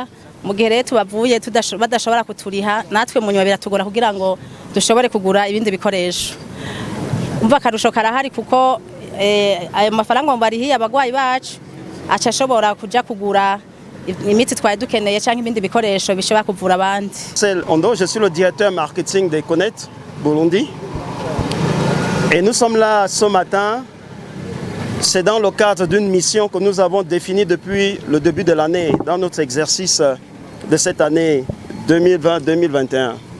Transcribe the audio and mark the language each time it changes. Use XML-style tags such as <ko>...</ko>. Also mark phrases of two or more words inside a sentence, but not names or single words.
<rn>Mu gihe rero tubavuye badashobora kuturiha, natwe mu nyuma biratugora kugira ngo dushobore kugura ibindi bikoresho. Umva akarusho karahari kuko ayo mafaranga barihiye abagwayi bacu aca ashobora kuja kugura imiti twari dukeneye cyangwa ibindi bikoresho bishobora kuvura abandi.</rn> <fr>Ondo, je suis le directeur marketing d'Econete Burundi. Et nous sommes là ce matin. C'est dans le cadre d'une mission que nous avons définie depuis le début de l'année, dans notre exercice de cette année 2020-2021.</fr>